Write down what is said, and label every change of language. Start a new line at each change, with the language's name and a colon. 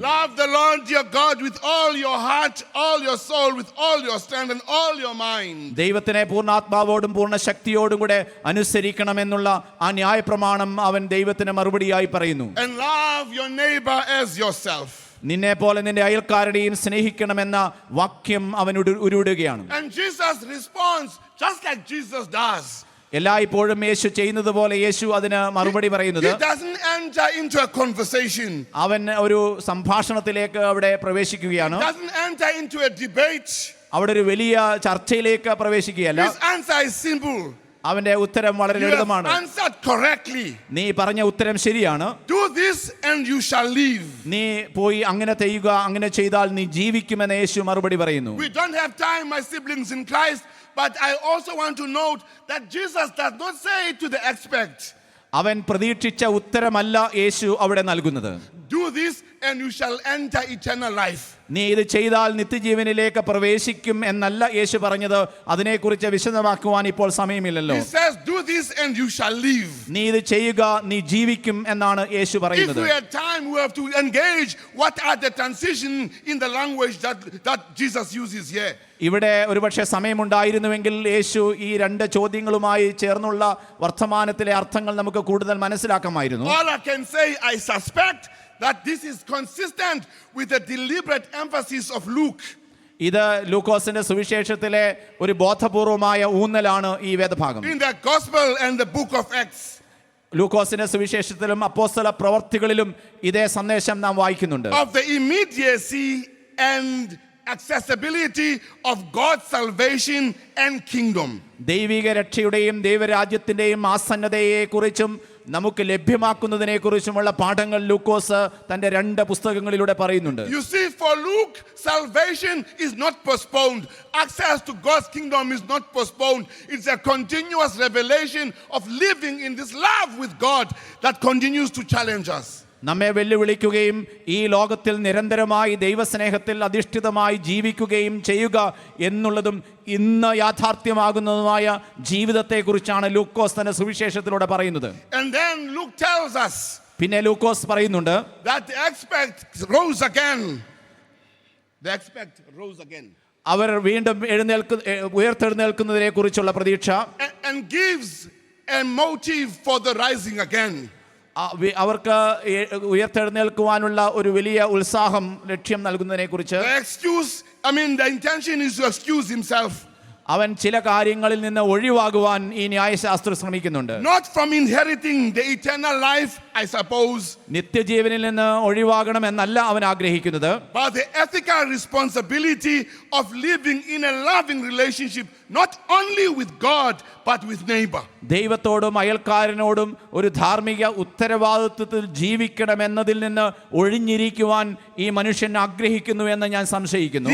English: Love the Lord your God with all your heart, all your soul, with all your strength and all your mind.
Malayalam: ദൈവത്തിനെ പൂർണ്ണാത്മാവോടും പൂർണ്ണ ശക്തിയോടും കൂടെ അനുസരിക്കണമെന്നുള്ള ആ ന്യായപ്രമാണം അവൻ ദൈവത്തിന് മറുപടിയായി പറയുന്നു.
English: And love your neighbor as yourself.
Malayalam: നിന്നെ പോലെ നിന്റെ അയൽക്കാരുടെയും സ്നേഹിക്കണമെന്ന വാക്യം അവൻ ഉരുവിടുകയാണ്.
English: And Jesus responds just like Jesus does.
Malayalam: എല്ലായ്പ്പോഴും യേശു ചെയ്യുന്നത് പോലെ യേശു അതിന് മറുപടി പറയുന്നത്,
English: He doesn't enter into a conversation.
Malayalam: അവൻ ഒരു സംഭാഷണത്തിലേക്ക് അവിടെ പ്രവേശിക്കുകയാണ്.
English: He doesn't enter into a debate.
Malayalam: അവിടെ ഒരു വലിയ ചർച്ചയിലേക്ക് പ്രവേശിക്കുകയല്ല.
English: His answer is simple.
Malayalam: അവന്റെ ഉത്തരം വളരെ
English: You have
Malayalam: ലളിതമാണ്.
English: answered correctly.
Malayalam: നീ പറഞ്ഞ ഉത്തരം ശരിയാണ്.
English: Do this and you shall live.
Malayalam: നീ പോയി അങ്ങനെ ചെയ്യുക, അങ്ങനെ ചെയ്താൽ നീ ജീവിക്കുമെന്ന് യേശു മറുപടി പറയുന്നു.
English: We don't have time, my siblings in Christ, but I also want to note that Jesus does not say to the expert,
Malayalam: അവൻ പ്രതീക്ഷിച്ച ഉത്തരമല്ല യേശു അവിടെ നൽകുന്നത്.
English: do this and you shall enter eternal life.
Malayalam: നീ ഇത് ചെയ്താൽ നിത്യജീവനിലേക്ക് പ്രവേശിക്കും എന്നല്ല യേശു പറഞ്ഞത്. അതിനെക്കുറിച്ച് വിശദമാക്കുവാൻ ഇപ്പോൾ സമയമില്ലല്ലോ.
English: He says, do this and you shall live.
Malayalam: നീ ഇത് ചെയ്യുക, നീ ജീവിക്കും എന്നാണ് യേശു
English: If
Malayalam: പറയുന്നത്.
English: we had time, we have to engage what are the transition in the language that Jesus uses here.
Malayalam: ഇവിടെ ഒരുപക്ഷെ സമയമുണ്ടായിരുന്നുവെങ്കിൽ യേശു ഈ രണ്ട് ചോദ്യങ്ങളുമായി ചേർന്നുള്ള വർത്തമാനത്തിലെ അർത്ഥങ്ങൾ നമുക്ക് കൂടുതൽ മനസ്സിലാക്കാമായിരുന്നു.
English: All I can say, I suspect that this is consistent with the deliberate emphasis of Luke.
Malayalam: ഇത് ലൂക്കോസിന്റെ സുവിശേഷത്തിലെ ഒരു ബോധപൂർവമായ ഊന്നലാണ് ഈ വേദഭാഗം.
English: In the gospel and the book of Acts.
Malayalam: ലൂക്കോസിന്റെ സുവിശേഷത്തിലും അപ്പോസ്തല പ്രവർത്തികളിലും ഇതേ സന്ദേശം നാം വായിക്കുന്നുണ്ട്.
English: Of the immediacy and accessibility of God's salvation and kingdom.
Malayalam: ദൈവിക രക്ഷയുടെയും ദൈവരാജ്യത്തിന്റെയും ആസന്നതയെക്കുറിച്ചും നമുക്ക് ലഭ്യമാക്കുന്നതിനെ കുറിച്ചുമുള്ള പാഠങ്ങൾ ലൂക്കോസ് തന്റെ രണ്ട് പുസ്തകങ്ങളിലൂടെ പറയുന്നുണ്ട്.
English: You see, for Luke, salvation is not postponed. Access to God's kingdom is not postponed. It's a continuous revelation of living in this love with God that continues to challenge us.
Malayalam: നമ്മെ വെല്ലുവിളിക്കുകയും ഈ ലോകത്തിൽ നിരന്തരമായി ദൈവസ്നേഹത്തിൽ അധിഷ്ഠിതമായി ജീവിക്കുകയും ചെയ്യുക എന്നുള്ളതും ഇന്ന് യാഥാർത്ഥ്യമാകുന്നതുമായ ജീവിതത്തെക്കുറിച്ചാണ് ലൂക്കോസ് തന്റെ സുവിശേഷത്തിലൂടെ പറയുന്നത്.
English: And then Luke tells us
Malayalam: പിന്നെ ലൂക്കോസ് പറയുന്നുണ്ട്,
English: that the expert rose again. The expert rose again.
Malayalam: അവർ വീണ്ടും ഉയർത്തെഴുന്നേൽക്കുന്നതിനെ കുറിച്ചുള്ള പ്രതീക്ഷ
English: And gives a motive for the rising again.
Malayalam: അവർക്ക് ഉയർത്തെഴുന്നേൽക്കുവാനുള്ള ഒരു വലിയ ഉത്സാഹം ലക്ഷ്യം നൽകുന്നതിനെ കുറിച്ച്.
English: The intention is to excuse himself.
Malayalam: അവൻ ചില കാര്യങ്ങളിൽ നിന്ന് ഒഴിവാകുവാൻ ഈ ന്യായശാസ്ത്രം ശ്രമിക്കുന്നുണ്ട്.
English: Not from inheriting the eternal life, I suppose.
Malayalam: നിത്യജീവനിൽ നിന്ന് ഒഴിവാകണം എന്നല്ല അവൻ ആഗ്രഹിക്കുന്നത്.
English: But the ethical responsibility of living in a loving relationship, not only with God but with neighbor.
Malayalam: ദൈവത്തോടും അയൽക്കാരനോടും ഒരു ധാർമ്മിക ഉത്തരവാദിത്വത്തിൽ ജീവിക്കണമെന്നതിൽ നിന്ന് ഒഴിഞ്ഞിരിക്കുവാൻ ഈ മനുഷ്യൻ ആഗ്രഹിക്കുന്നു എന്ന് ഞാൻ സംശയിക്കുന്നു.